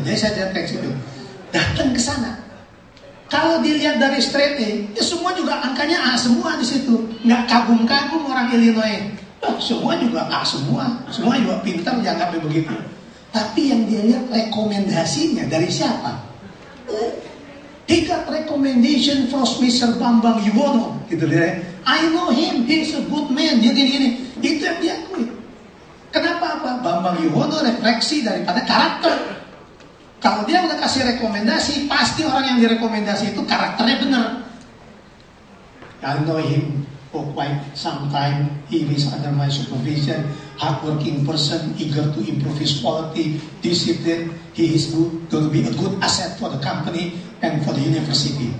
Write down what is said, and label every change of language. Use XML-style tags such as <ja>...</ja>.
<id>Jadi saya teknik sipil, datang ke sana. Kalau dilihat dari straight A, ya semua juga angkanya A semua di situ. Nggak kagum-kagum orang Illinois. Oh, semua juga A semua juga pintar, dianggapnya begitu. Tapi yang dia lihat rekomendasinya dari siapa?</id> <en>He got recommendation from Mr. Bambang Yuwono,</en> <id>gitu deh.</id> <en>I know him, he's a good man.</en> <id>Dia gini. Itu yang dia akui. Kenapa apa? Bambang Yuwono refleksi daripada karakter. Kalau dia udah kasih rekomendasi, pasti orang yang direkomendasi itu karakternya benar.</id> <en>I know him for quite some time. He is under my supervision, hardworking person, eager to improve his quality, discipline. He is going to be a good asset for the company and for the university.</en>